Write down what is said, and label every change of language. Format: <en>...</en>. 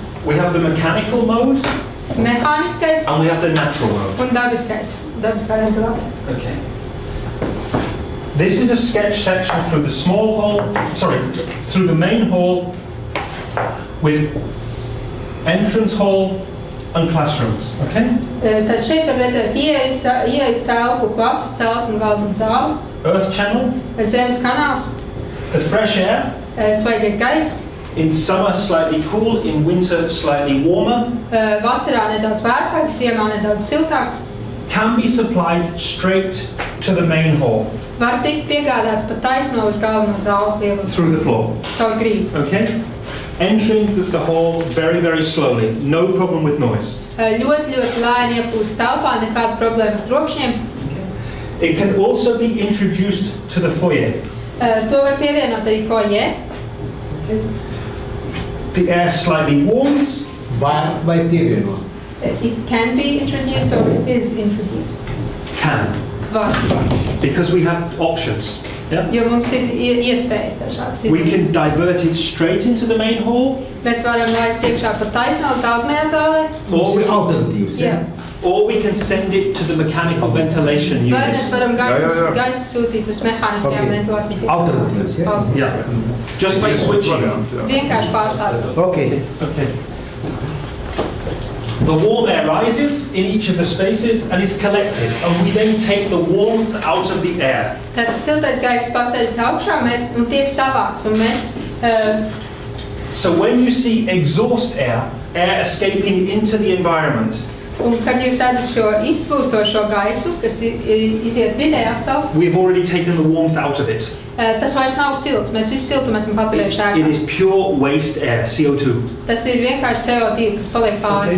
<en>We have the mechanical mode</en> <lv>mehāniskais</lv> <en>and we have the natural mode.</en> <lv>Un dabiskā ventilācija. Okay.</lv> <en>This is a sketch section through the small hall, through the main hall with entrance hall and classrooms. Okay?</en> <lv>Tad šeit var redzēt ieejas telpu, klases telpu un galveno zāli.</lv> <en>Earth channel.</en> <lv>Zemes kanāls.</lv> <en>The fresh air.</en> <lv>Svaigais gaiss.</lv> <en>In summer slightly cool, in winter slightly warmer.</en> <lv>Vasarā nedaudz vēsāks, ziemā nedaudz siltāks.</lv> <en>Can be supplied straight to the main hall.</en> <lv>Var tikt piegādāts pa taisno uz galveno zāli.</lv> <en>Through the floor.</en> <lv>Caur grīdu. Okay?</lv> <en>Entering the hall very, very slowly. No problem with noise.</en> <lv>Ļoti lēni iepūst telpā, nekāda problēma ar trokšņiem.</lv> <en>It can also be introduced to the foyer.</en> <lv>To var pievienot arī foyer.</lv> <en>The air slightly warms.</en> <lv>Vai pievienot?</lv> <en>It can be introduced or it is introduced. Can.</en> <lv>Var.</lv> <en>Because we have options. Yeah?</en> <lv>Jo mums ir iespējas dažādas.</lv> <en>We can divert it straight into the main hall.</en> <lv>Mēs varam laist iekšā pa taisnā galvenajā zālē. Mums ir alternatīvas.</lv> <en>Or we can send it to the mechanical ventilation units.</en> <lv>Vai mēs varam gaisu sūtīt uz mehāniskajām ventilācijas. Alternatīvas,</lv> <en>Yeah. Just by switching.</en> <lv>Vienkārši pārstāstot. Okay.</lv> <en>The warm air rises in each of the spaces and is collected, and we then take the warmth out of the air.</en> <lv>Tātad siltais gaiss paceļas augšā, un tiek savākts, un mēs...</lv> <en>So when you see exhaust air escaping into the environment,</en> <lv>un kad jūs redzat šo izplūstošo gaisu, kas iziet vidē atkal,</lv> <en>we've already taken the warmth out of it.</en> <lv>Tas vairs nav silts, mēs visu siltumu esam paturējuši ēkā.</lv> <en>It is pure waste air, CO2.</en> <lv>Tas ir vienkārši CO2, kas paliek pāri.</lv>